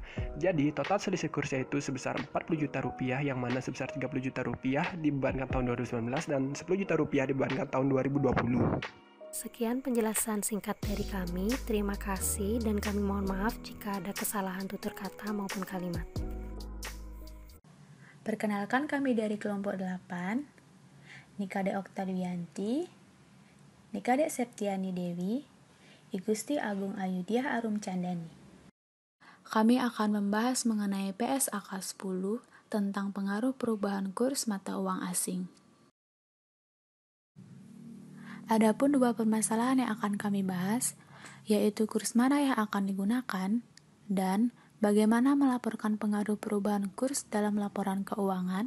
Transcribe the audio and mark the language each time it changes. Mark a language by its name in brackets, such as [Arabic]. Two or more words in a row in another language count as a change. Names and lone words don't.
[Indonesian] Jadi total selisih kurs yaitu sebesar 40 juta rupiah, yang mana sebesar 30 juta rupiah dibebankan tahun 2019 dan 10 juta rupiah dibebankan tahun 2020. Sekian penjelasan singkat dari kami. Terima kasih dan kami mohon maaf jika ada kesalahan tutur kata maupun kalimat. Perkenalkan, kami dari kelompok 8, Nikade Oktavianti, Nikade Septiani Dewi, Igusti Agung Ayudiah Arum Candani. Kami akan membahas mengenai PSAK 10 tentang pengaruh perubahan kurs mata uang asing. Adapun dua permasalahan yang akan kami bahas, yaitu kurs mana yang akan digunakan dan bagaimana melaporkan pengaruh perubahan kurs dalam laporan keuangan.